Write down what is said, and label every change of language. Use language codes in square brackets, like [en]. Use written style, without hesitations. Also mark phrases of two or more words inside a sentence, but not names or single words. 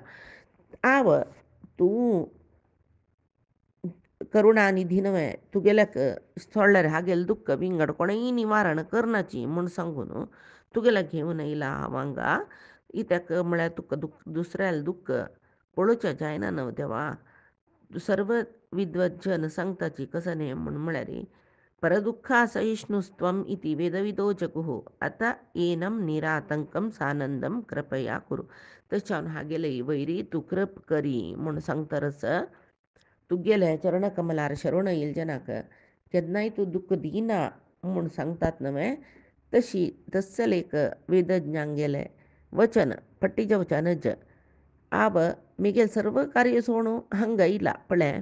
[kok] हांव तूं करुणानिधी न्हय, तुगेल्याक सोडल्यार हागेलें दुख्ख विंगड कोणेय निवारण करनाची म्हूण सांगून तुगेल्याक घेवन येयला हांव हांगा. इत्याक म्हळ्यार तुका दुसऱ्यालें दुख्ख पळोवचें जायना न्हय देवा. सर्व विद्वज्जन सांगताची कसं न्ही म्हूण म्हळ्यार [sa] परदुःखा सहिष्णुस्त्वम इति वेदविदो जगुः आता एनम निरातंकम सानंदम कृपया कुरु. [kok] तशें जावन हागेले वैरी तूं कृप करी म्हूण सांगतरस तुगेले चरणकमलार शरण येयल जनाक केन्नाय तूं दुःख दिना म्हूण सांगतात न्हय. तशी तस्सल एक वेदज्ञांगेले वचन पट्टीचे वचनच आब मिगेल सर्व कार्य सोडून हांगा येयला पळय.